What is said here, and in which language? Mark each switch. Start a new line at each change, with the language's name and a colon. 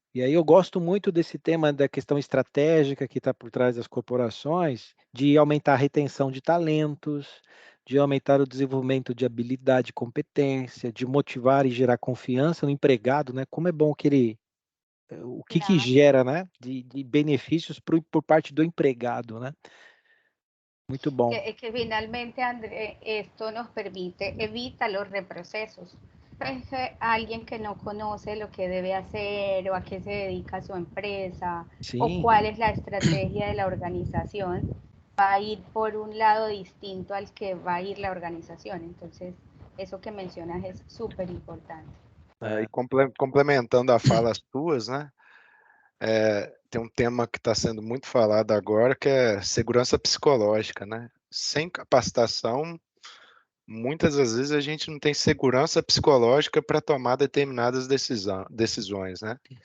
Portuguese: E aí eu gosto muito desse tema da questão estratégica que está por trás das corporações, de aumentar a retenção de talentos, de aumentar o desenvolvimento de habilidade e competência, de motivar e gerar confiança no empregado, né? Como é bom que ele... O que gera, né? De benefícios por parte do empregado, né? Muito bom.
Spanish: Que finalmente, André, esto nos permite, evita los reprocesos. Alguien que no conoce lo que debe hacer o a qué se dedica su empresa o cuál es la estrategia de la organización, va a ir por un lado distinto al que va a ir la organización. Entonces, eso que mencionas es súper importante.
Portuguese: E complementando a fala tuas, né? tem um tema que está sendo muito falado agora, que é segurança psicológica, né? Sem capacitação, muitas das vezes a gente não tem segurança psicológica para tomar determinadas decisões, né?